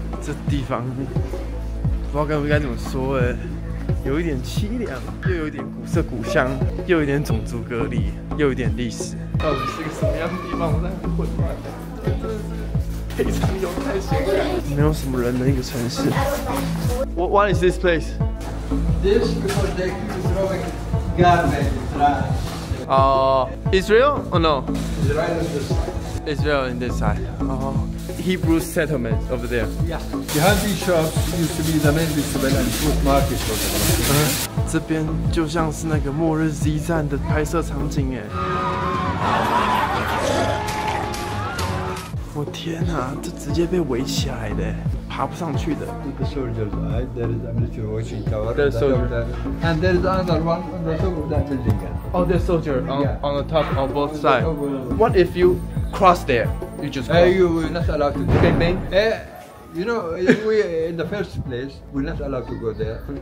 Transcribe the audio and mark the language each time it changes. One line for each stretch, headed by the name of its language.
Chinese: 这地方不知道该怎么说哎，有一点凄凉，又有一点古色古香，又有一点种族隔离，又有一点历史。到底是个什么样的地方？我在很混乱，真的是。非常有探险感，没有什么人的一个城市。
English: What is this place? This because they keep throwing garbage, trash. Israel or no? Israel is this side. Israel in this side. Hebrew settlement over there. Yeah. Behind these shops used to be the main vegetable and fruit market for the Palestinians.
Chinese: 这边就像是那个末日 Z 战的拍摄场景哎。我天哪，这直接被围起来的，爬不上去的。
English: The soldiers' eye, there is a military watching tower. There's soldier. And there is another one on the top of that building. Oh, there's soldier Yeah. on the top on both sides. What if you cross there? You just cross. You were not allowed to do Okay, it. name? You know, we in the first place, we're not allowed to go there.